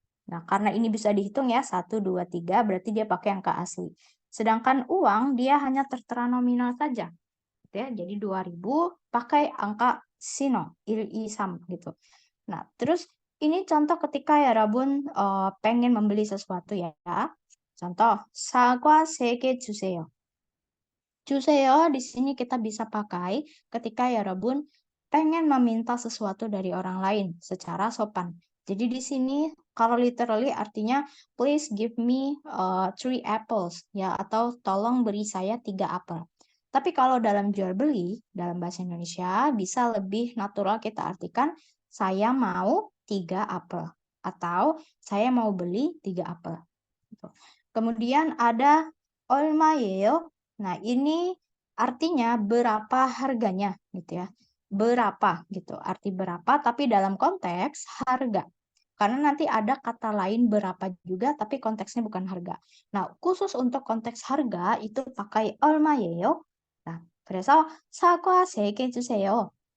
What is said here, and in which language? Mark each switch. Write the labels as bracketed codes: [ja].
[id] Nah, karena ini bisa dihitung ya, 1, 2, 3, berarti dia pakai angka asli. Sedangkan uang, dia hanya tertera nominal saja. Ya, jadi 2000 pakai angka sino, il-isam gitu. Nah, terus ini contoh ketika ya Rabun pengen membeli sesuatu ya. [ko] Contoh, 사과 3개 주세요. [id] Juseyo di sini kita bisa pakai ketika ya Rabun pengen meminta sesuatu dari orang lain secara sopan. Jadi di sini kalau literally artinya [en] please give me 3 apples [id] ya, atau tolong beri saya 3 apel. Tapi kalau dalam jual beli dalam bahasa Indonesia bisa lebih natural kita artikan saya mau 3 apel atau saya mau beli 3 apel. Kemudian ada [ko] 얼마예요? [id] Nah, ini artinya berapa harganya gitu ya. Berapa gitu, arti berapa tapi dalam konteks harga. Karena nanti ada kata lain berapa juga tapi konteksnya bukan harga. Nah, khusus untuk konteks harga itu pakai [ko] 얼마예요? Nah, 그래서 사과 3개 주세요.